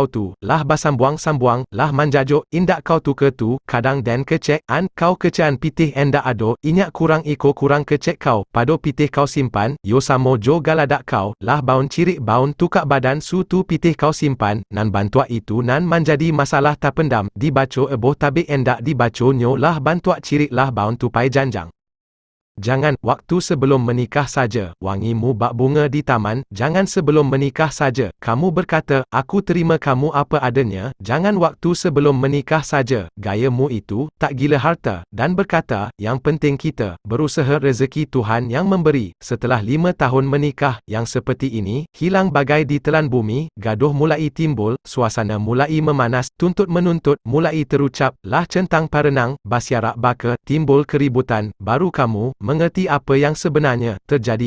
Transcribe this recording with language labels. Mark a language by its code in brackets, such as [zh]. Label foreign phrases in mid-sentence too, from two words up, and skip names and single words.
[min] tu, lah basambuang-sambuang, lah manjajo, indak kau tuker tu, kadang den kecek, an, kau kecean pitih endak ado, inyak kurang iko kurang kecek kau, pado pitih kau simpan, yo samo jo galadak kau, lah baun cirik baun tukak badan su tu pitih kau simpan, nan bantuak itu nan menjadi masalah terpendam, dibaco eboh tabik endak dibaco nyo lah bantuak cirik lah baun tupai janjang. [id] Jangan, waktu sebelum menikah saja, wangimu bak bunga di taman, jangan sebelum menikah saja, kamu berkata, aku terima kamu apa adanya, jangan waktu sebelum menikah saja, gayamu itu, tak gila harta, dan berkata, yang penting kita, berusaha rezeki Tuhan yang memberi, setelah 5 tahun menikah, yang seperti ini, hilang bagai ditelan bumi, gaduh mulai timbul, suasana mulai memanas, tuntut-menuntut, mulai terucap, [min] lah centang parenang, basyarak baka, [id] timbul keributan, baru kamu, mengerti apa yang sebenarnya terjadi.